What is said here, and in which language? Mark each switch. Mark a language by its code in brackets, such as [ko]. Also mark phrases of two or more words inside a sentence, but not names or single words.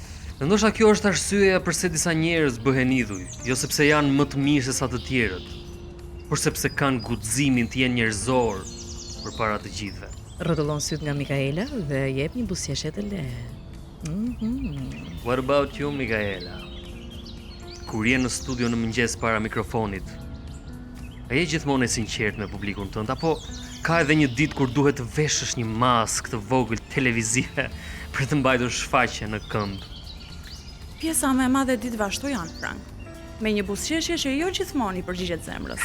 [sq] Ndoshta kjo është arsyeja pse disa njerëz bëhen idhuj, jo sepse janë më të mirë se sa të tjerët, por sepse kanë guximin të jenë njerëzor përpara të gjithëve. Rrotullon syt nga Mikaela dhe jep një buzëqeshje të lehtë. [en] What about you, Mikaela? [sq] Kur je në studio në mëngjes para mikrofonit, a je gjithmonë e sinqert me publikun tënd apo ka edhe një ditë kur duhet të veshësh një maskë të vogël televizive për të mbajtur shfaqje në këmbë? Pjesa më e madhe e ditëve ashtu janë, Frank. Me një buzëqeshje që jo gjithmonë I përgjigjet zemrës.